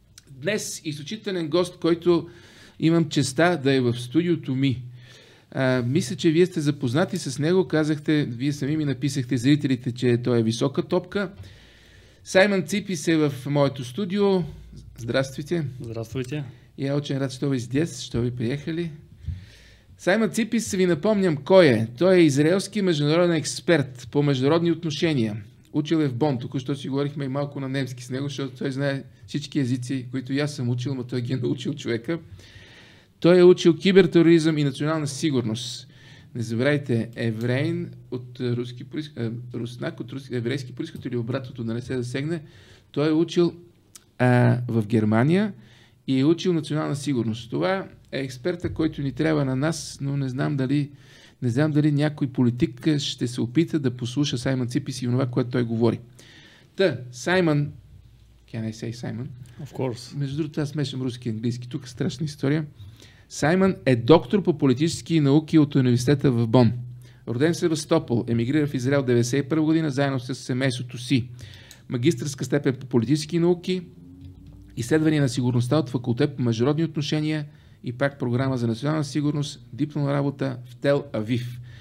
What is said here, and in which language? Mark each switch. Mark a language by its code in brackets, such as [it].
[bg] Днес изключителен гост, който имам честа да е в студиото ми. Мисля, че вие сте запознати с него. Казахте, вие сами ми написахте зрителите, че той е висока топка. Саймън Ципис е в моето студио. [ru] Здравствуйте. Здравствуйте. Я очень рад, что вы здесь, что вы приехали. [bg] Саймън Ципис, ви напомням кой е. Той е израелски международен експерт по международни отношения. Учил е в Бон. Току-що си говорихме и малко на немски с него, защото той знае всички езици, които и аз съм учил, но той ги е научил човека. Той е учил кибертероризъм и национална сигурност. Не забравяйте, евреин от руски произход, руснак от еврейски произход или обратното, да не се засегне. Той е учил в Германия и е учил национална сигурност. Това е експерта, който ни трябва на нас, но не знам дали някой политик ще се опита да послуша Саймън Ципис и това, което той говори. [en] Саймън, can I say Саймън? Of course. [bg] Между другото, аз смешам руски и английски. Тук е страшна история. Саймън е доктор по политически науки от университета в Бон. Роден в Севастопол, емигрира в Израел 1991 година, заедно с семейството си. Магистърска степен по политически науки, изследвания на сигурността от факултет по международни отношения и пак програма за национална сигурност, дипломна работа в Тел Авив.